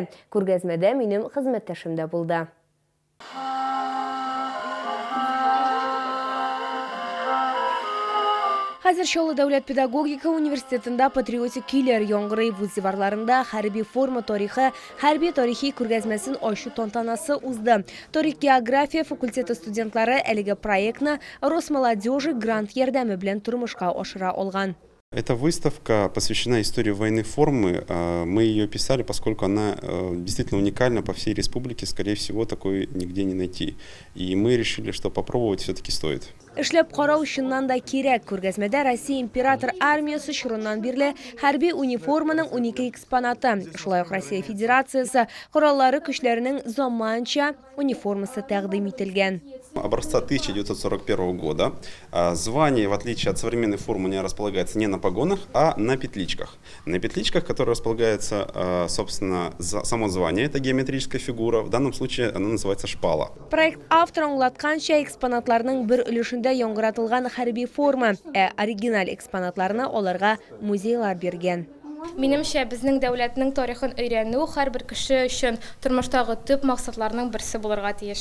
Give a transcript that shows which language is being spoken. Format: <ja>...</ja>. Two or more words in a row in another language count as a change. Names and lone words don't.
<tt>Күргәзмәдә минем хезмәттәшем дә булды. Хәзер Чаллы дәүләт педагогика университетында патриотик көйләр яңгырый. Вуз диварларында хәрби форма тарихы, хәрби тарихи күргәзмәсен ачу тантанасы узды. Тарих-география факультеты студентлары әлеге проектны Росмолодежи грант ярдәме белән тормышка ашыра алган.</tt> <ru>Эта выставка посвящена истории военной формы. Мы ее писали, поскольку она действительно уникальна по всей республике. Скорее всего, такой нигде не найти. И мы решили, что попробовать все-таки стоит.</ru> <tt>Эшләп карау чыннан да кирәк. Күргәзмәдә Россия император армиясе чорыннан бирле хәрби униформаның 12 экспонаты. Шулай ук Россия Федерациясе кораллары көчләренең заманча униформасы тәкъдим ителгән.</tt> <ru>Образца 1941 года. Звание, в отличие от современной формы, не располагается не на погонах, а на петличках. На петличках, которые располагается, собственно, само звание, это геометрическая фигура. В данном случае она называется шпала.</ru> <tt>Проект автор аңлатканча экспонатларның бер өлешендә яңгыратылган хәрби форма, оригинал экспонатларны аларга музейлар биргән. Минемчә, безнең дәүләтнең тарихын өйрәнү һәрбер кеше өчен тормыштагы төп максатларның берсе булырга тиеш.</tt>